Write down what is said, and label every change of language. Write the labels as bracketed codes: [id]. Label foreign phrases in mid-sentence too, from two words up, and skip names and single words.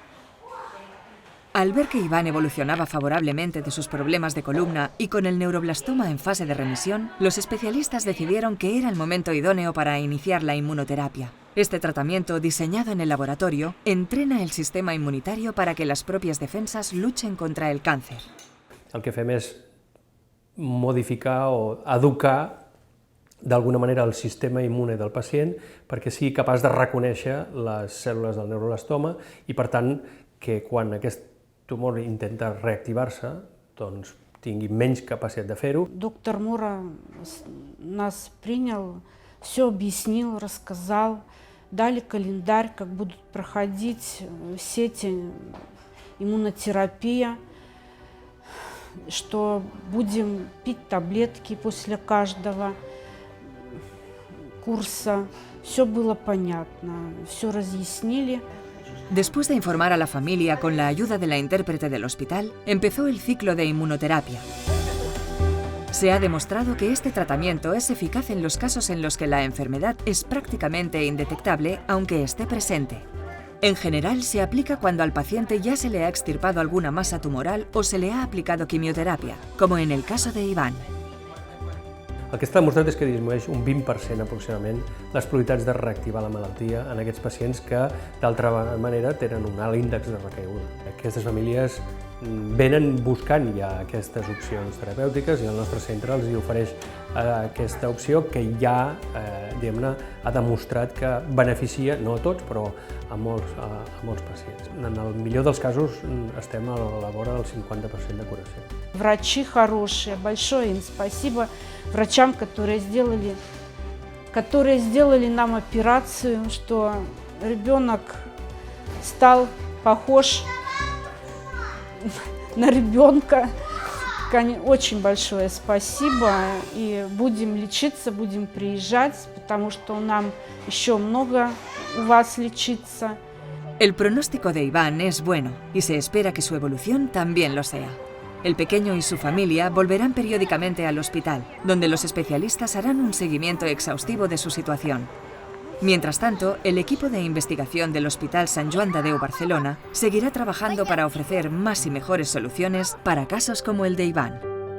[es] Al ver que Iván evolucionaba favorablemente de sus problemas de columna y con el neuroblastoma en fase de remisión, los especialistas decidieron que era el momento idóneo para iniciar la inmunoterapia. Este tratamiento, diseñado en el laboratorio, entrena el sistema inmunitario para que las propias defensas luchen contra el càncer. [ca] El que fem és modificar o educar d'alguna manera el sistema immune del pacient perquè sigui capaç de reconèixer les cèl·lules del neuroblastoma i, per tant, que quan aquest tumor intenta reactivar-se, doncs tingui menys capacitat de fer-ho. [ru] Доктор Мура нас принял, все объяснил, рассказал, дали календарь, как будут проходить все эти иммунотерапия, что будем пить таблетки после каждого курса. Все было понятно, все разъяснили. [es] Después de informar a la familia con la ayuda de la intérprete del hospital, empezó el ciclo de inmunoterapia. Se ha demostrado que este tratamiento es eficaz en los casos en los que la enfermedad es prácticamente indetectable, aunque esté presente. En general, se aplica cuando al paciente ya se le ha extirpado alguna masa tumoral o se le ha aplicado quimioterapia, como en el caso de Iván. [ca] El que està demostrat és que disminueix un 20% aproximadament les probabilitats de reactivar la malaltia en aquests pacients que, d'altra manera, tenen un alt índex de recaiguda. Aquestes famílies venen buscant ja aquestes opcions terapèutiques i el nostre centre els ofereix aquesta opció que ja diguem-ne, ha demostrat que beneficia, no a tots, però a molts pacients. En el millor dels casos estem a la vora del 50% de curació. [ru] Врачи хорошие, большое им спасибо врачам, которые сделали нам операцию, что ребенок стал похож на ребенка. Очень большое спасибо, и будем лечиться, будем приезжать, потому что нам еще много у вас лечиться. [es] El pronóstico de Iván es bueno y se espera que su evolución también lo sea. El pequeño y su familia volverán periódicamente al hospital, donde los especialistas harán un seguimiento exhaustivo de su situación. Mientras tanto, el equipo de investigación del Hospital Sant Joan de Déu Barcelona seguirá trabajando para ofrecer más y mejores soluciones para casos como el de Iván.